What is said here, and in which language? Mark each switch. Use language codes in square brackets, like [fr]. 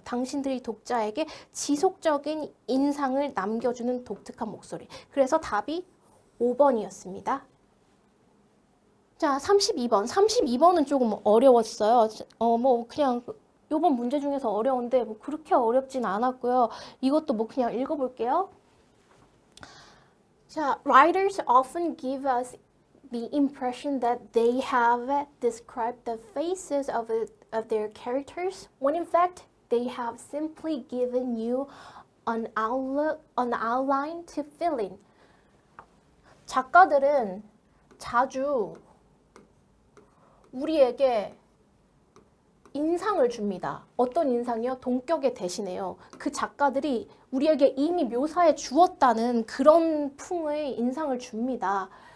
[ko] 당신들이 독자에게 지속적인 인상을 남겨주는 독특한 목소리. 그래서 답이 5번이었습니다. 자, 32번. 32번은 조금 어려웠어요. 뭐 그냥 요번 문제 중에서 어려운데 뭐 그렇게 어렵진 않았고요. 이것도 뭐 그냥 읽어볼게요. [en] 자, writers often give us the impression that they have described the faces of their characters, when in fact they have simply given you an outline to fill in. [ko] 작가들은 자주 우리에게 인상을 줍니다. 어떤 인상이요? 동격에 대신해요. 그 작가들이 우리에게 이미 묘사해 주었다는 그런 풍의 인상을 줍니다.